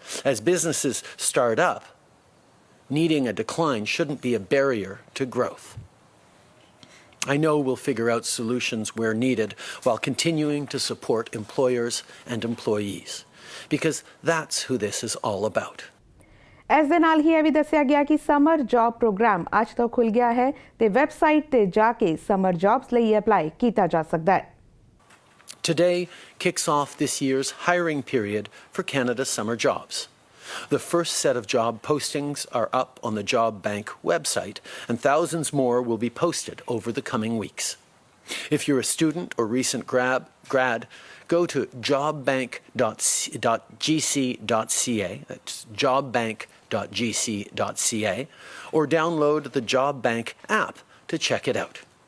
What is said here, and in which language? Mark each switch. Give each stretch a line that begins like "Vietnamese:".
English: As businesses start up, needing a decline shouldn't be a barrier to growth. I know we'll figure out solutions where needed while continuing to support employers and employees, because that's who this is all about.
Punjabi: ਇਸ ਦੇ ਨਾਲ ਹੀ ਇਹ ਵੀ ਦੱਸਿਆ ਗਿਆ ਕਿ summer job programme ਅੱਜ ਤੋਂ ਖੁੱਲ੍ਹ ਗਿਆ ਹੈ ਤੇ ਵੈਬਸਾਈਟ ਤੇ ਜਾ ਕੇ ਸਮਰ ਜੌਬਸ ਲਈ ਅਪਲਾਈ ਕੀਤਾ ਜਾ ਸਕਦਾ ਹੈ।
English: Today kicks off this year's hiring period for Canada's summer jobs. The first set of job postings are up on the Job Bank website, and thousands more will be posted over the coming weeks. If you're a student or recent grad, go to jobbank.gc.ca, that's jobbank.gc.ca, or download the Job Bank app to check it out.